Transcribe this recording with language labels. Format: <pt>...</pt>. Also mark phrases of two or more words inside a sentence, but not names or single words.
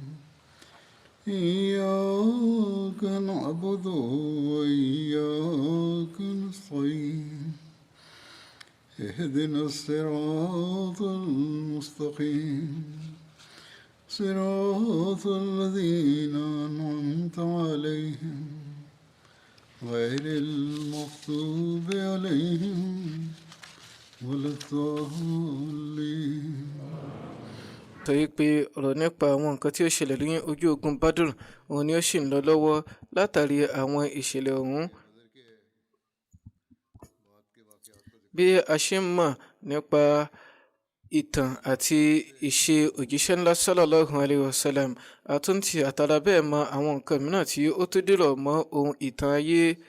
<ar>إياك نعبد وإياك نستعين اهدنا الصراط المستقيم صراط الذين أنعمت عليهم غير المغضوب عليهم ولا الضالين.</ar> <yo>sọ yìí pé ọ̀rọ̀ nípa àwọn nǹkan tí ó ṣẹlẹ̀ ní ojú ogun Badr òun ni ó sì ń lọ lọ́wọ́ látàrí àwọn ìṣẹ̀lẹ̀ ọ̀hún. Bí a ṣe ń mọ̀ nípa ìtàn àti ìṣe òjíṣẹ́ ńlá</yo> <ar>صلى الله عليه وسلم,</ar> <yo>àtúntì àtàrà bẹ́ẹ̀ mọ àwọn nǹkan mìíràn tí ó tó dìrọ̀ mọ́ ohun ìtàn ayé.</yo>